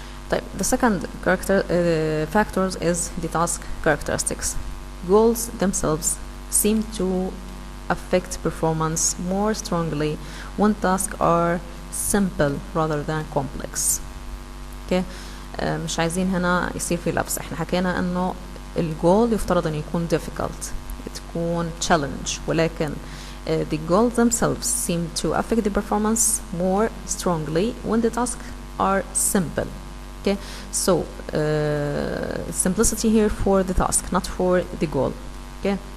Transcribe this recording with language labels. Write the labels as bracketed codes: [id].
[en] The second factors is the task characteristics. Goals themselves seem to affect performance more strongly when tasks are simple rather than complex. Okay. [ar] مش عايزين هنا يصير في لبس. احنا حكينا انه الجول يفترض ان يكون difficult، تكون challenge، ولكن [en] the goals themselves seem to affect the performance more strongly when the tasks are simple. Okay, so simplicity here for the task, not for the goal. Okay.